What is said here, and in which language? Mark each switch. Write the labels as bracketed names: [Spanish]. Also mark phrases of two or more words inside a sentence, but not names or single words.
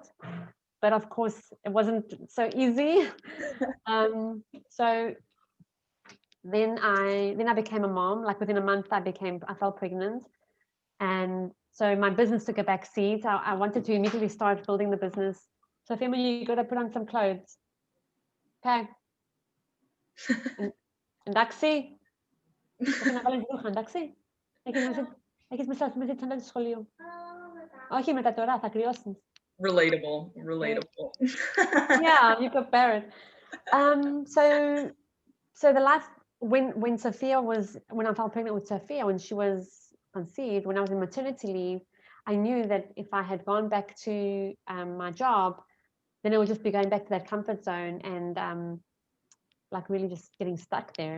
[English] But of course, it wasn't so easy. So then I became a mom. Like within a month, I fell pregnant. And so my business took a back seat. I wanted to immediately start building the business. So Fema, you got to put on some clothes. [Greek] Okay. Εντάξει. Πρέπει να βάλεις ρούχα, εντάξει. Έχεις μέσα τσάντα στο σχολείο. Όχι μετά τώρα, θα κρυώσεις. [English] Relatable. Yeah, you could bear it. So the last, when I fell pregnant with Sophia, when she was conceived, when I was in maternity leave, I knew that if I had gone back to my job, then it would just be going back to that comfort zone and really just getting stuck there.